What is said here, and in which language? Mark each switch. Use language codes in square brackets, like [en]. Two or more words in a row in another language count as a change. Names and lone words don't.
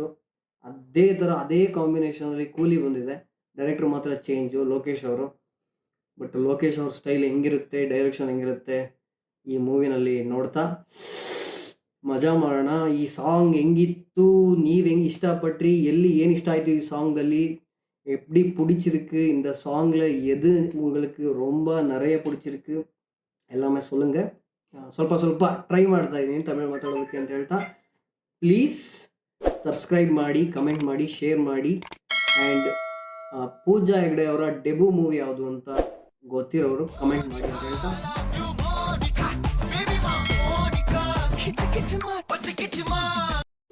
[kn] ಅದೇ ಥರ ಅದೇ ಕಾಂಬಿನೇಷನಲ್ಲಿ ಕೂಲಿ ಬಂದಿದೆ. ಡೈರೆಕ್ಟ್ರ್ ಮಾತ್ರ ಚೇಂಜು, ಲೋಕೇಶ್ ಅವರು. ಬಟ್ ಲೋಕೇಶ್ ಅವ್ರ ಸ್ಟೈಲ್ ಹೆಂಗಿರುತ್ತೆ, ಡೈರೆಕ್ಷನ್ ಹೆಂಗಿರುತ್ತೆ ಈ ಮೂವಿನಲ್ಲಿ ನೋಡ್ತಾ ಮಜಾ ಮಾಡೋಣ. ಈ ಸಾಂಗ್ ಹೆಂಗಿತ್ತು, ನೀವು ಹೆಂಗೆ ಇಷ್ಟಪಟ್ರಿ, ಎಲ್ಲಿ ಏನು ಇಷ್ಟ ಆಯಿತು ಈ ಸಾಂಗಲ್ಲಿ, [ta] எப்படி பிடிச்சிருக்கு இந்த சாங்கில், எது உங்களுக்கு ரொம்ப நிறைய பிடிச்சிருக்கு எல்லாமே சொல்லுங்கள். [kn] ಸ್ವಲ್ಪ ಟ್ರೈ ಮಾಡ್ತಾ ಇದ್ದೀನಿ ತಮಿಳು ಮಾತಾಡೋದಕ್ಕೆ ಅಂತ ಹೇಳ್ತಾ, [en] please subscribe [kn] ಮಾಡಿ, ಕಮೆಂಟ್ ಮಾಡಿ, ಶೇರ್ ಮಾಡಿ. ಆ್ಯಂಡ್ ಪೂಜಾ ಹೆಗ್ಡೆ ಅವರ [en] debut movie [kn] ಯಾವುದು ಅಂತ ಗೊತ್ತಿರೋರು ಕಮೆಂಟ್ ಮಾಡಿ ಅಂತ ಹೇಳ್ತಾ